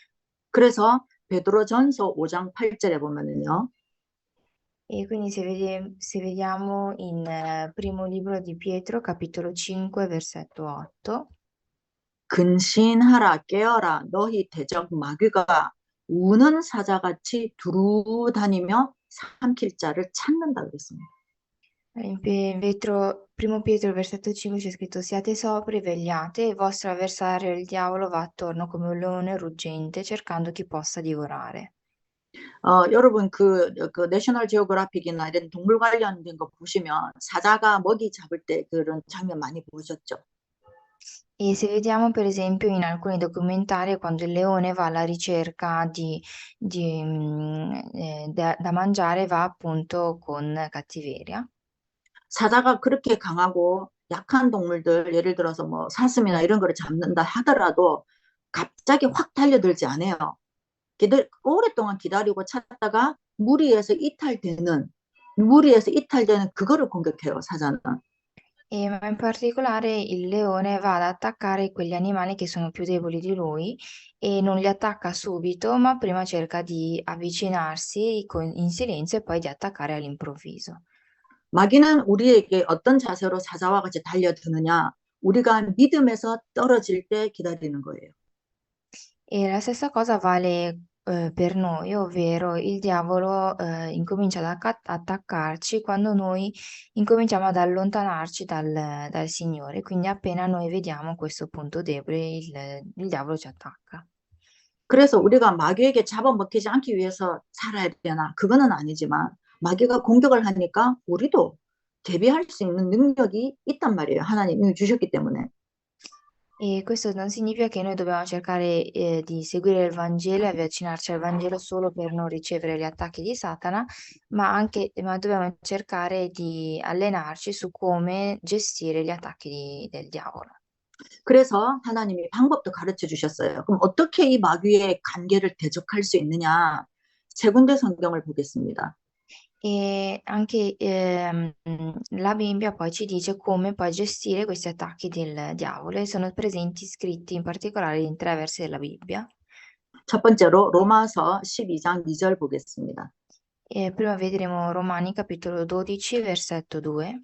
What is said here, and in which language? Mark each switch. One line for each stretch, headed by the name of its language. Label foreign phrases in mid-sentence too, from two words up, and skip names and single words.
Korean: 그래서 베드로전서 5장 8절에 보면은요.
Italian: E quindi se vediamo in primo libro di Pietro, capitolo 5, versetto 8,
Korean: 근신하라 깨어라 너희 대적 마귀가 우는 사자같이 두루 다니며 삼킬 자를 찾는다 그랬습니다.
Italian: Primo Pietro, versetto 5 c'è scritto: Siate sobri, vegliate, il vostro avversario, il diavolo, va attorno come un leone ruggente, cercando chi possa divorare.
Korean: 여러분 그 내셔널 지오그래픽이나 이런 동물 관련된 거 보시면 사자가 먹이 잡을 때 그런 장면 많이 보셨죠?
Italian: E se vediamo per esempio in alcuni documentari quando il leone va alla ricerca da mangiare, va appunto con cattiveria.
Korean: 사자가 그렇게 강하고 약한 동물들 예를 들어서 뭐 사슴이나 이런 거를 잡는다 하더라도 갑자기 확 달려들지 않아요. 오랫동안 기다리고 찾다가 무리해서 이탈되는 그거를 공격해요, 사자는.
Italian: Ma in particolare il leone va ad attaccare quegli animali che sono più deboli di lui e non li attacca subito, ma prima cerca di avvicinarsi in silenzio e poi di attaccare all'improvviso.
Korean: 마귀는 우리에게 어떤 자세로 사자와 같이 달려드느냐? 우리가 믿음에서 떨어질 때 기다리는 거예요.
Italian: E la stessa cosa vale per noi, ovvero il diavolo incomincia ad attaccarci quando noi incominciamo ad allontanarci dal Signore, quindi appena noi vediamo questo punto debole, il diavolo ci attacca.
Korean: 그래서 우리가 마귀에게 잡아먹히지 않기 위해서 살아야 되나? 그거는 아니지만 마귀가 공격을 하니까 우리도 대비할 수 있는 능력이 있단 말이에요. 하나님이 주셨기 때문에.
Italian: E questo non significa che noi dobbiamo cercare di seguire il Vangelo e avvicinarci al Vangelo solo per non ricevere gli attacchi di Satana, ma dobbiamo cercare di allenarci su come gestire gli attacchi del diavolo.
Korean: 그래서 하나님이 방법도 가르쳐 주셨어요. 그럼 어떻게 이 마귀의 관계를 대적할 수 있느냐? 세 군데 성경을 보겠습니다.
Italian: E anche la Bibbia poi ci dice come poi gestire questi attacchi del diavolo e sono presenti scritti in particolare in 3 versi della Bibbia.
Korean: 첫 번째로 로마서 12장 2절 보겠습니다.
Italian: E prima vedremo Romani capitolo 12, versetto 2.